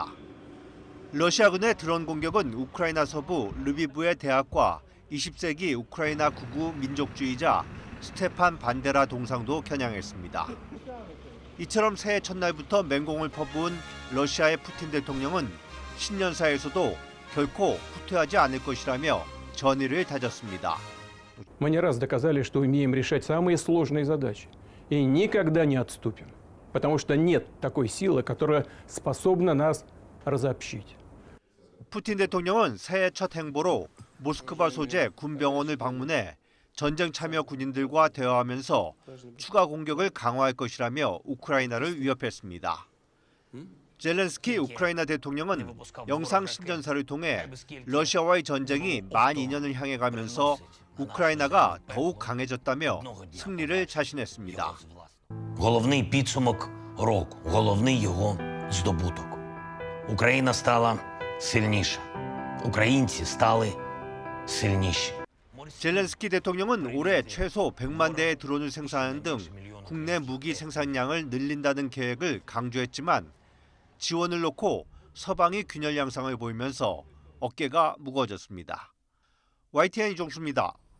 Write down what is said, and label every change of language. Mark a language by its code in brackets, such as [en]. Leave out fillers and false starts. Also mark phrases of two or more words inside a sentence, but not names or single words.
[ko] 러시아군의 드론 공격은 우크라이나 서부 르비브의 대학과 20세기 우크라이나 극우 민족주의자 스테판 반데라 동상도 겨냥했습니다. 이처럼 새해 첫날부터 맹공을 퍼부은 러시아의 푸틴 대통령은 신년사에서도 결코 후퇴하지 않을 것이라며 전의를 다졌습니다. [ru] Мы не раз доказали, что умеем решать самые сложные задачи и никогда не отступим, потому что нет такой силы, которая способна нас разобщить. [ko] 푸틴 대통령은 새해 첫 행보로 모스크바 소재 군병원을 방문해 전쟁 참여 군인들과 대화하면서 추가 공격을 강화할 것이라며 우크라이나를 위협했습니다. 젤렌스키 우크라이나 대통령은 영상 신년사를 통해 러시아와의 전쟁이 만 2년을 향해 가면서 우크라이나가 더욱 강해졌다며 승리를 자신했습니다. [uk] Головний підсумок року, головний його здобуток. Україна стала сильніша. Українці стали сильніші. [ko] 젤렌스키 대통령은 올해 최소 100만 대의 드론을 생산하는 등 국내 무기 생산량을 늘린다는 계획을 강조했지만 지원을 놓고 서방이 균열 양상을 보이면서 어깨가 무거워졌습니다. YTN 이종수입니다.